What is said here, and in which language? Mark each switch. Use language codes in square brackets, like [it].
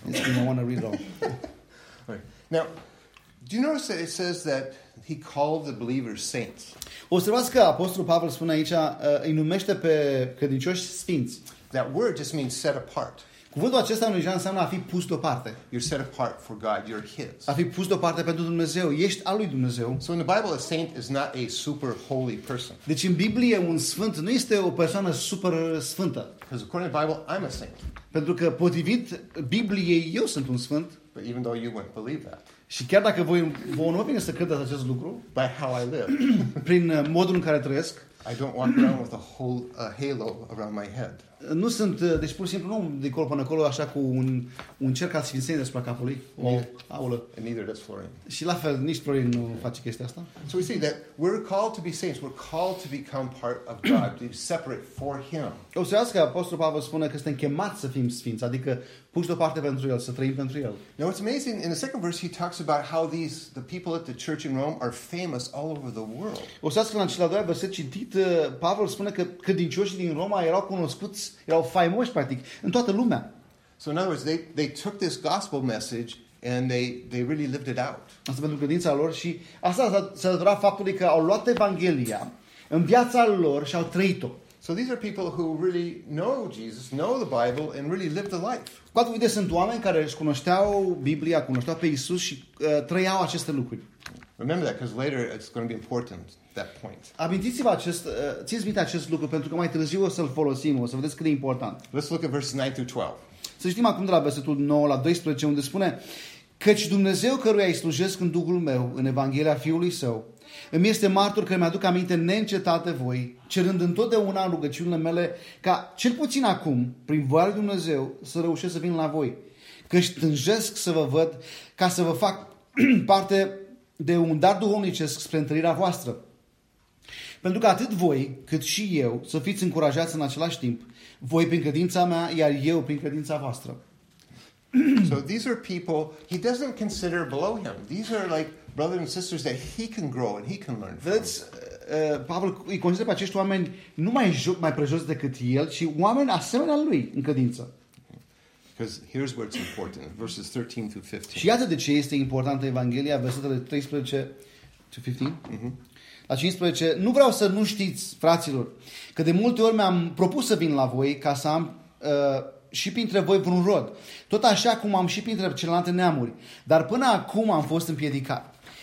[en] It's going to want to read all. All right. Now, do you notice that it says that he called the believers saints? [ro] Observați că Apostolul Pavel spune aici, îi numește pe credincioși sfinți. [en] That word just means set apart. [ro] Cuvântul acesta în original înseamnă a fi pus deoparte. [en] You're set apart for God, you're his. [ro] A fi pus deoparte pentru Dumnezeu, ești al lui Dumnezeu. [en] So in the Bible a saint is not a super holy person. [ro] Deci în Biblie un sfânt nu este o persoană super sfântă. [en] Because according to the Bible I'm a saint. [ro] Pentru că potrivit Bibliei eu sunt un sfânt. [en] But even though you wouldn't believe that. [ro] Și chiar dacă voi nu vine să credeți acest lucru, [en] by how I live. [ro] Prin modul în care trăiesc. [en] I don't walk around with a whole a halo around my head. [ro] Nu sunt, deci pur și simplu nu de acolo până acolo așa cu un cerc al sfințeniei deasupra capului. [en] And neither does Florian. [ro] Și la fel nici Florian nu face chestia asta. [en] So we see that we're called to be saints. We're called to become part of God, to be separate for him. [ro] O să zic că Apostolul Pavel spune că suntem chemați să fim sfinți, adică puși deoparte pentru el, să trăim pentru el. [en] Now it's amazing, in the second verse he talks about how the people at the church in Rome are famous all over the world. [ro] O să zic că în cel doilea verset citit, Pavel spune că credincioșii din Roma erau cunoscuți, erau faimoși practic în toată lumea. [en] So in other words they took this gospel message and they really lived it out. [ro] Asta pentru credința lor, și asta s-a datorat faptului că au luat Evanghelia în viața lor și au trăit-o. [en] So these are people who really know Jesus, know the Bible and really lived the life. [ro] Cu atât de sunt oameni care își cunoșteau Biblia, cunoșteau pe Iisus și trăiau aceste lucruri. [en] Remember that because later it's going to be important. [ro] Amintiți-vă acest, țineți minte acest lucru, pentru că mai târziu o să-l folosim, o să vedeți cât de important. [en] Let's look at verses 9 through 12. [ro] Să știm acum de la versetul 9 la 12, unde spune: Căci Dumnezeu căruia îi slujesc în Duhul meu, în Evanghelia Fiului Său, îmi este martor că mi-aduc aminte neîncetate voi, cerând întotdeauna în rugăciunile mele ca, cel puțin acum, prin voia lui Dumnezeu, să reușesc să vin la voi. Căci tânjesc să vă văd ca să vă fac parte de un dar duhovnicesc spre întărirea voastră. Pentru că atât voi, cât și eu, să fiți încurajați în același timp, voi prin credința mea, iar eu prin credința voastră. [en] So these are people he doesn't consider below him. These are like brothers and sisters that he can grow and he can learn from. [ro] Vedeți, Pavel îi consideră pe acești oameni nu mai prejos decât el, ci oameni asemenea lui în credință. [en] Because here's where it's important, verses 13 through 15. [ro] Și iată de ce este importantă Evanghelia, versetele 13 [en] to [ro] 15. Mm-hmm. La 15, nu vreau să nu știți, fraților, că de multe ori mi-am propus să vin la voi ca să am și printre voi vreun rod, tot așa cum am și printre celelalte neamuri, dar până acum am fost împiedicat.